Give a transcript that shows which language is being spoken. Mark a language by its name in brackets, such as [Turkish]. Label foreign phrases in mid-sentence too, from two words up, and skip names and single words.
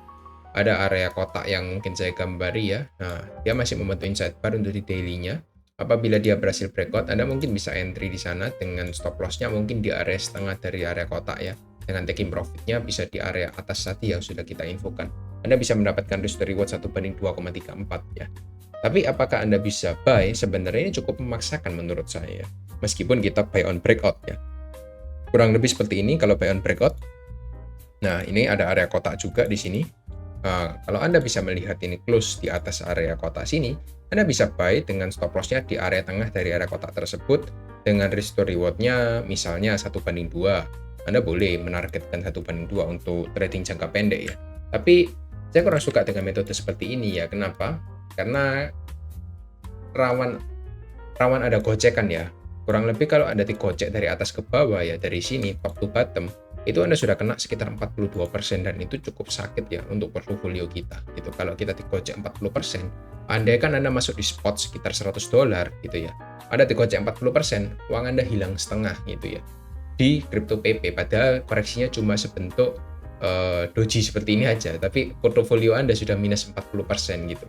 [Indonesian] Ada area kotak yang mungkin saya gambari ya. Nah, dia masih membentuk [English] inside bar [Indonesian] untuk di daily-nya. Apabila dia berhasil breakout, Anda mungkin bisa entry di sana dengan [English] stop loss- [Indonesian] nya mungkin di area setengah dari area kotak ya. Dengan [English] taking profit- [Indonesian] nya bisa di area atas tadi yang sudah kita infokan. Anda bisa mendapatkan [English] risk to reward [Indonesian] 1:2,34 ya. Tapi apakah Anda bisa buy? Sebenarnya ini cukup memaksakan menurut saya. Meskipun kita [English] buy on breakout [Indonesian] ya. Kurang lebih seperti ini kalau [English] buy on breakout. [Indonesian] Nah, ini ada area kotak juga di sini. Kalau Anda bisa melihat ini close di atas area kotak sini, Anda bisa buy dengan [English] stop loss- [Indonesian] nya di area tengah dari area kotak tersebut dengan [English] risk to reward- [Indonesian] nya misalnya 1:2. Anda boleh menargetkan 1:2 untuk trading jangka pendek ya. Tapi saya kurang suka dengan metode seperti ini ya. Kenapa? Karena rawan rawan ada gocekan ya. Kurang lebih kalau Anda digocek dari atas ke bawah ya, dari sini [English] top to bottom, [Indonesian] itu Anda sudah kena sekitar 42% dan itu cukup sakit ya untuk portofolio kita gitu. Kalau kita digocek 40%, andai kan Anda masuk di spot sekitar $100 gitu ya. Anda digocek 40%, uang Anda hilang setengah gitu ya. Di crypto PP padahal koreksinya cuma sebentuk doji seperti ini aja, tapi portofolio Anda sudah minus 40% gitu.